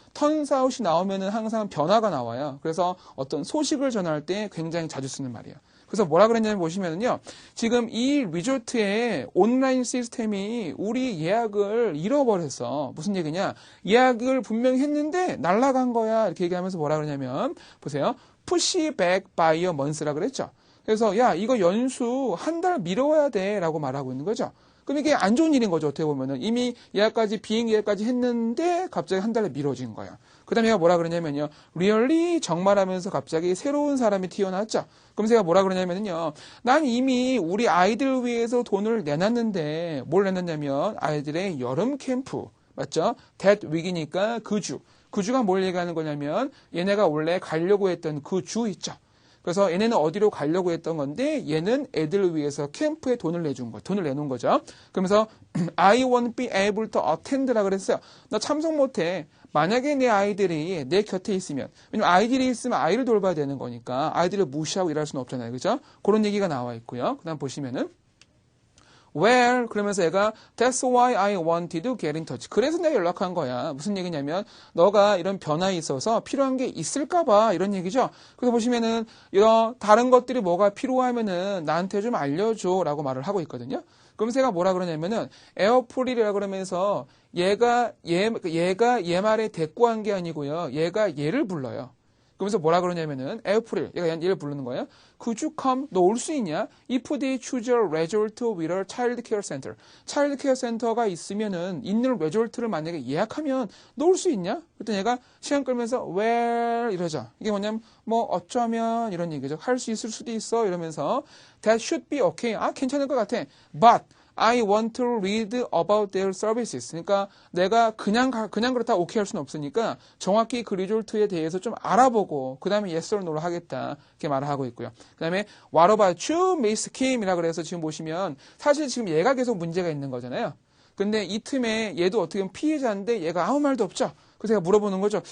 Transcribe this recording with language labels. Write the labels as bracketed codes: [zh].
[ko] turns out이 나오면은 항상 변화가 나와요. 그래서 어떤 소식을 전할 때 굉장히 자주 쓰는 말이에요. 그래서 뭐라 그랬냐면 보시면은요. 지금 이 리조트의 온라인 시스템이 우리 예약을 잃어버렸어. 무슨 얘기냐? 예약을 분명히 했는데 날아간 거야. 이렇게 얘기하면서 뭐라 그러냐면 보세요. [en] push back by a months라 그랬죠. [ko] 그래서 야, 이거 연수 한 달 미뤄야 돼 라고 말하고 있는 거죠. 그럼 이게 안 좋은 일인 거죠. 어떻게 보면은 이미 비행기 예약까지 했는데 갑자기 한 달에 미뤄진 거야. 그 다음에 얘가 뭐라 그러냐면요. really 정말 하면서 갑자기 새로운 사람이 튀어나왔죠. 그럼 제가 뭐라 그러냐면요. 난 이미 우리 아이들 위해서 돈을 내놨는데 뭘 내놨냐면 아이들의 여름 캠프. 맞죠? that week이니까 그 주. 그 주가 뭘 얘기하는 거냐면 얘네가 원래 가려고 했던 그 주 있죠. 그래서 얘네는 어디로 가려고 했던 건데 얘는 애들을 위해서 캠프에 돈을 내놓은 거죠. [en] 그러면서 I won't be able to attend라 [ko] 그랬어요. 나 참석 못해. 만약에 내 아이들이 내 곁에 있으면, 왜냐면 아이들이 있으면 아이를 돌봐야 되는 거니까 아이들을 무시하고 일할 수는 없잖아요. 그죠? 그런 얘기가 나와 있고요. 그 다음 보시면은 [en] Well, [ko] 그러면서 얘가 [en] That's why I wanted to get in touch. [ko] 그래서 내가 연락한 거야. 무슨 얘기냐면 너가 이런 변화에 있어서 필요한 게 있을까 봐 이런 얘기죠. 그래서 보시면은 이런 다른 것들이 뭐가 필요하면은 나한테 좀 알려줘 라고 말을 하고 있거든요. 그러면서 얘가 뭐라 그러냐면은 에어프릴이라 그러면서 얘가 얘 말에 대꾸한 게 아니고요. 얘가 얘를 불러요. 그러면서 뭐라 그러냐면은 에어프릴, 얘가 얘를 부르는 거예요. [en] Could you come? [ko] 너 올 수 있냐? [en] If they choose a resort with a child care center. [ko] 차일드 케어 센터가 있는 레조트를 만약에 예약하면 너 올 수 있냐? 그랬더니 얘가 시간 끌면서 well 이러죠. 이게 뭐냐면 뭐 어쩌면 이런 얘기죠. 할 수 있을 수도 있어 이러면서 [en] that should be okay. [ko] 괜찮을 것 같아. [en] But I want to read about their services. [ko] 그러니까 내가 그냥 그렇다 오케이 할 수는 없으니까 정확히 그 리조트에 대해서 좀 알아보고 그 다음에 yes or no를 하겠다 이렇게 말을 하고 있고요. 그 다음에 [en] What about you, Miss Kim [ko] 이라 그래서 지금 보시면 사실 지금 얘가 계속 문제가 있는 거잖아요. 근데 이 틈에 얘도 어떻게 보면 피해자인데 얘가 아무 말도 없죠. 그래서 제가 물어보는 거죠.